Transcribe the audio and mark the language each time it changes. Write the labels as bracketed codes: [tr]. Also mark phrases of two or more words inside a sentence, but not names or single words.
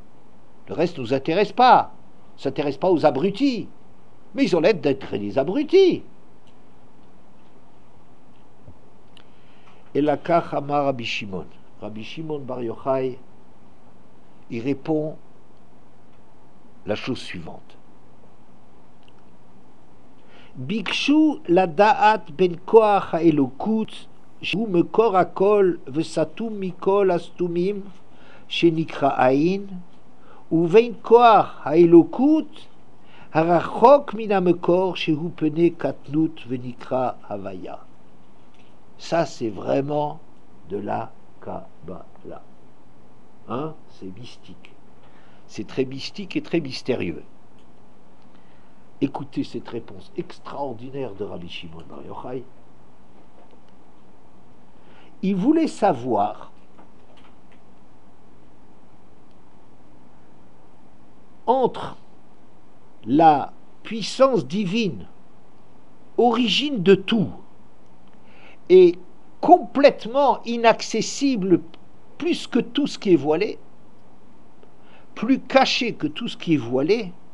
[fr] Le reste ne nous intéresse pas. On ne s'intéresse pas aux abrutis. Mais ils ont l'air d'être des abrutis. Et la Kachama Rabbi Shimon. Rabbi Shimon Bar Yochai, il répond la chose suivante. [he] ביקשו לדעת בין כוח האלוקות שהוא מקור הכל וסתום מכל הסתומים שנקרא עין, ובין כוח האלוקות הרחוק מן המקור שהוא פני קטנות ונקרא הוויה. [fr] Ça c'est vraiment de la Kabbalah. Hein? C'est mystique. C'est très mystique et très mystérieux. Écoutez cette réponse extraordinaire de Rabbi Shimon Bar Yochai. Il voulait savoir entre la puissance divine, origine de tout, et complètement inaccessible, plus que tout ce qui est voilé, plus caché que tout ce qui est voilé,